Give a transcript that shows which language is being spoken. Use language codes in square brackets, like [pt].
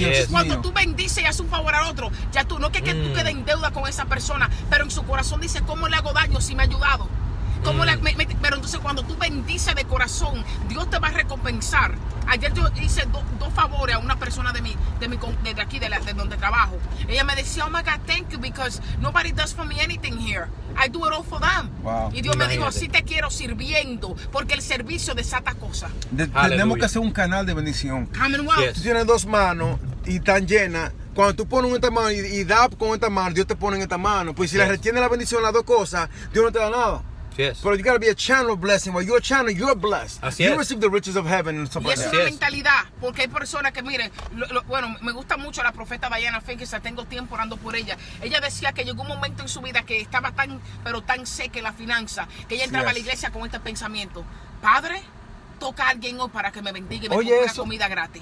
[es] Cuando tú bendices y haces un favor al otro, ya tú no que tú quedes en deuda con esa persona, pero en su corazón dice, ¿cómo le hago daño si me ha ayudado? Pero entonces cuando tú bendices de corazón, Dios te va a recompensar. Ayer yo hice dos favores a una persona de aquí, de donde trabajo. Ella me decía, [en] oh my God, thank you, because nobody does for me anything here. I do it all for them. [es] Y Dios me dijo, así te quiero sirviendo, porque el servicio desata cosas. Tenemos que hacer un canal de bendición. Tú tienes dos manos y están llenas. Cuando tú pones en esta mano y das con esta mano, Dios te pone en esta mano. Pues si le retiene la bendición las dos cosas, Dios no te da nada. [en] Pero you gotta be a channel of blessing. While you're a channel, you're blessed. You receive the riches of heaven and stuff like that. [es] Y es una mentalidad, porque hay personas que, miren, bueno, me gusta mucho la profeta Diana Fenix, tengo tiempo orando por ella. Ella decía que llegó un momento en su vida que estaba tan seca en la finanza, que ella entraba a la iglesia con este pensamiento: Padre, toca a alguien hoy para que me bendiga y me ponga una comida gratis.